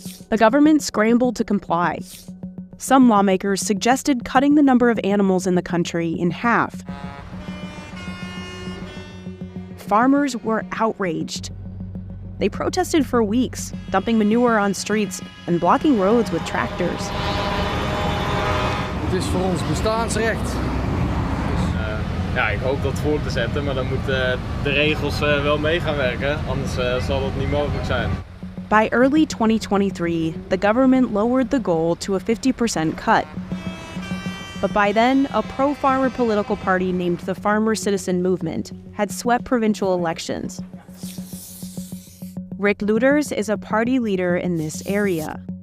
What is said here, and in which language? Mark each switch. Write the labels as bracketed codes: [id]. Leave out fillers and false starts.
[en] The government scrambled to comply. Some lawmakers suggested cutting the number of animals in the country in half. Farmers were outraged. They protested for weeks, dumping manure on streets and blocking roads with tractors. [nl] Het is voor ons bestaansrecht. Dus ja, ik hoop dat voor te zetten, maar dan moeten de regels wel mee gaan werken, anders zal dat niet mogelijk zijn. [en] By early 2023, the government lowered the goal to a 50% cut. But by then, a pro-farmer political party named the Farmer Citizen Movement had swept provincial elections. Rick Lueders is a party leader in this area.